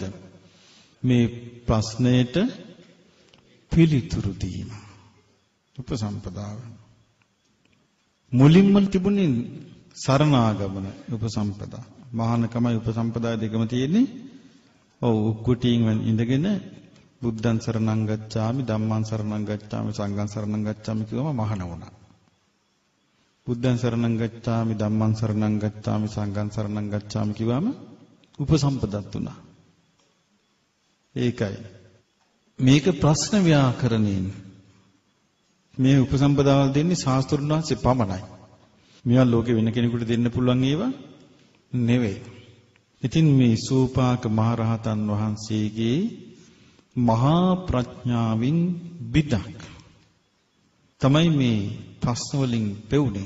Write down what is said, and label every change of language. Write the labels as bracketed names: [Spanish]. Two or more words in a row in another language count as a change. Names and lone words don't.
[Sinhala] මේ ප්‍රශ්නයට පිළිතුරු දීම. උපසම්පදාව. මුලින්ම තිබුණේ සරණාගමන උපසම්පදා. මහානකමයි උපසම්පදා දෙකම තියෙන්නේ. ඔව් කුටියෙන් ඉඳගෙන [Pali] බුද්ධං සරණං ගච්ඡාමි ධම්මං සරණං ගච්ඡාමි සංඝං සරණං ගච්ඡාමි [Sinhala] කියවම මහාන වුණා. [Pali] බුද්ධං සරණං ගච්ඡාමි ධම්මං සරණං ගච්ඡාමි සංඝං සරණං ගච්ඡාමි [Sinhala] කිව්වම උපසම්පදත් වුණා. ඒකයි මේක ප්‍රශ්න ව්‍යාකරණයෙන් මේ උපසම්පදාවල් දෙන්නේ ශාස්ත්‍රුන් වහන්සේ පමණයි. මේවා ලෝකෙ වෙන කෙනෙකුට දෙන්න පුළුවන් ඒවා නෙවෙයි. ඉතින් මේ සූපාක මහරහතන් වහන්සේගේ මහා ප්‍රඥාවින් බිදක් තමයි මේ ප්‍රශ්න වලින් පෙවුනේ.